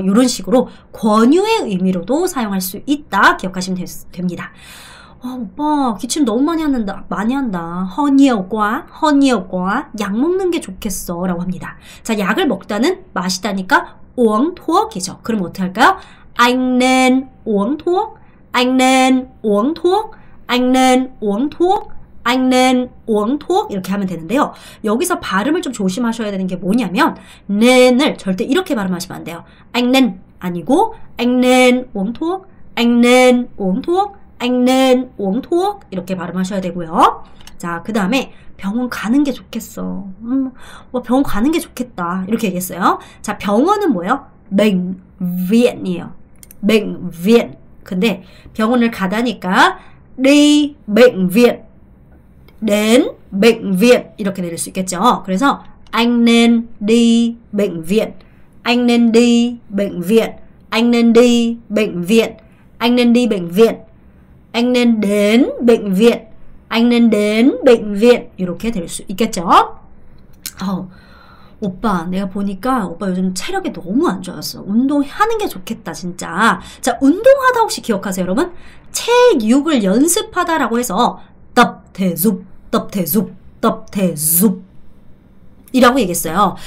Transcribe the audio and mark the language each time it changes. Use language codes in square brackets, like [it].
[ko] 이런 식으로 권유의 의미로도 사용할 수 있다. 기억하시면 됩니다. 오빠 기침 너무 많이 한다. 허니어과 약 먹는 게 좋겠어 라고 합니다. 자, 약을 먹다는 마시다니까 [vi] uống thuốc [ko] 이죠. 그럼 어떻게 할까요? [vi] anh nên uống thuốc anh nên uống thuốc [ko] 이렇게 하면 되는데요. 여기서 발음을 좀 조심하셔야 되는 게 뭐냐면 nեն을 절대 이렇게 발음하시면 안 돼요. [vi] anh nên 아니고 anh nên uống thuốc [ko] 이렇게 발음하셔야 되고요. 자, 그 다음에 병원 가는 게 좋겠어. 병원 가는 게 좋겠다. 이렇게 얘기했어요. 자, 병원은 뭐예요? [vi] bệnh viện [ko] 이에요. [vi] bệnh viện. [ko] 근데 병원을 가다니까 [vi] đi bệnh viện đến bệnh viện [ko] 이렇게 내릴 수 있겠죠. [vi] 그래서 anh nên đi bệnh viện anh nên đến bệnh viện [ko] 이렇게 될 수 있겠죠. 오빠 내가 보니까 오빠 요즘 체력이 너무 안 좋았어. 운동하는 게 좋겠다 진짜. 자, 운동하다 혹시 기억하세요 여러분? 체육을 연습하다라고 해서 [vi] tập thể dục [ko] 이라고 얘기했어요.